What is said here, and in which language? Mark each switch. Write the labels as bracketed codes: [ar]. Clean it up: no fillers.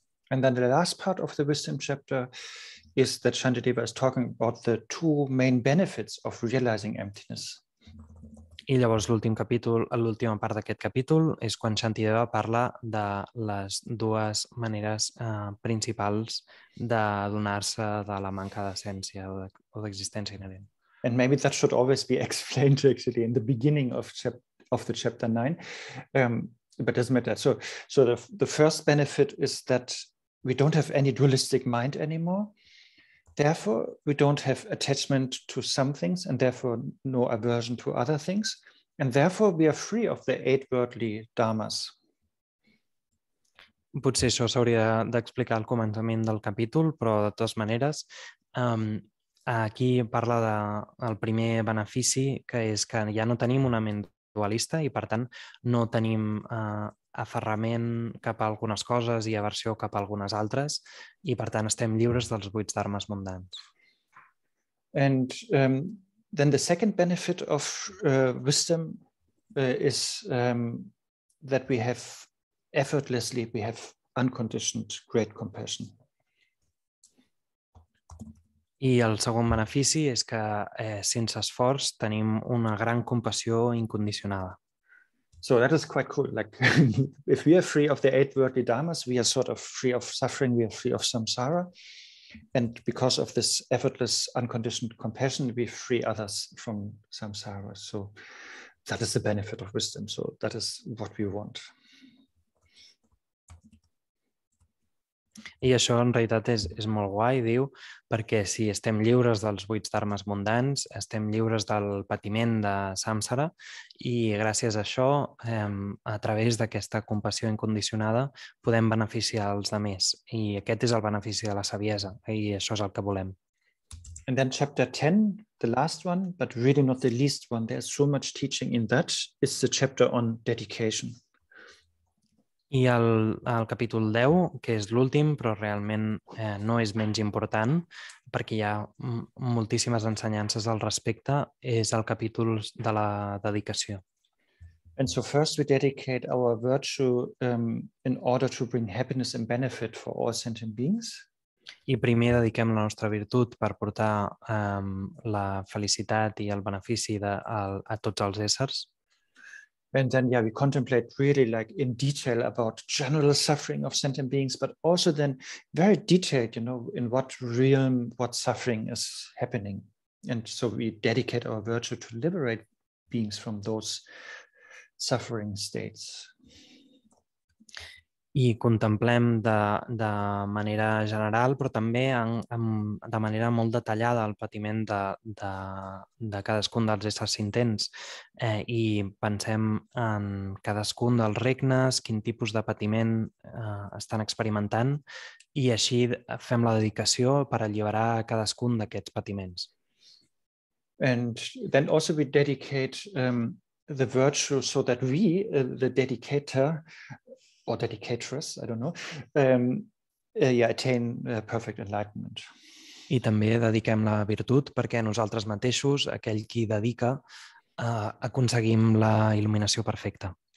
[en] And then the last part of the wisdom chapter is that Shantideva is talking about the two main benefits of realizing emptiness. [ca] I llavors l'última part d'aquest capítol és quan Shantideva parla de les dues maneres principals d'adonar-se de la manca d'essència o d'existència inherent. [en] And maybe that should always be explained actually in the beginning of the chapter 9, but doesn't matter. So the first benefit is that we don't have any dualistic mind anymore. Therefore, we don't have attachment to some things, and therefore no aversion to other things. And therefore, we are free of the 8 worldly dharmas. [ca] Potser això s'hauria d'explicar al començament del capítol, però de totes maneres, aquí parla del primer benefici, que és que ja no tenim una ment dualista i, per tant, no tenim aferrament cap a algunes coses i aversió cap a algunes altres, i per tant estem lliures dels 8 dharmes mundans. [en] And then the second benefit of wisdom is that we have effortlessly, we have unconditioned great compassion. [ca] I el segon benefici és que sense esforç tenim una gran compassió incondicionada. [en] So that is quite cool. Like if we are free of the 8 worldly dharmas, we are sort of free of suffering, we are free of samsara. And because of this effortless, unconditioned compassion, we free others from samsara. So that is the benefit of wisdom. So that is what we want. [ca] I això en realitat és molt guai, diu, perquè si estem lliures dels 8 dharmes mundans, estem lliures del patiment de samsara, i gràcies a això, a través d'aquesta compassió incondicionada, podem beneficiar els altres. I aquest és el benefici de la saviesa, i això és el que volem. [en] And then chapter 10, the last one, but really not the least one, there's so much teaching in that, is the chapter on dedication. [ca] I el capítol 10, que és l'últim, però realment no és menys important, perquè hi ha moltíssimes ensenyances al respecte, és el capítol de la dedicació. [en] And so first we dedicate our virtue in order to bring happiness and benefit for all sentient beings. [ca] I primer dediquem la nostra virtut per portar la felicitat i el benefici a tots els éssers. [en] And then, we contemplate really like in detail about general suffering of sentient beings, but also then very detailed, in what realm, what suffering is happening. And so we dedicate our virtue to liberate beings from those suffering states. [ca] I contemplem de manera general, però també de manera molt detallada el patiment de cadascun dels éssers sentents, i pensem en cadascun dels regnes, quin tipus de patiment estan experimentant, i així fem la dedicació per alliberar cadascun d'aquests patiments. [en] And then also we dedicate the virtue so that we, the dedicator, or dedicatress, I don't know, attain perfect enlightenment. [ca] I també dediquem la virtut perquè nosaltres mateixos, aquell qui dedica, aconseguim la il·luminació perfecta.